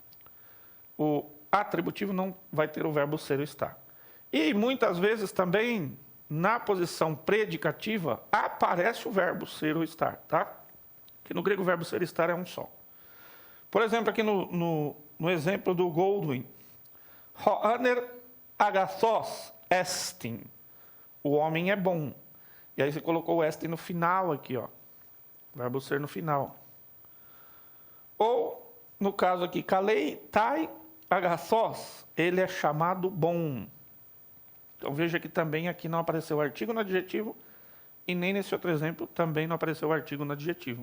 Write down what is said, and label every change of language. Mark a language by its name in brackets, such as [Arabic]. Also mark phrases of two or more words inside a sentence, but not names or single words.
[Portuguese] O atributivo não vai ter o verbo ser ou estar. E muitas vezes também, na posição predicativa, aparece o verbo ser ou estar, tá? Que no grego o verbo ser e estar é um só. Por exemplo, aqui no exemplo do Goldwyn, [Greek] ὁ ἀνὴρ ἀγαθός ἐστιν. [Portuguese] O homem é bom. E aí você colocou o estin no final aqui, ó. Verbo ser no final. Ou, no caso aqui, [Greek] καλεῖ ται ἀγαθός, [Portuguese] ele é chamado bom. Então veja que também aqui não apareceu o artigo no adjetivo e nem nesse outro exemplo também não apareceu o artigo no adjetivo.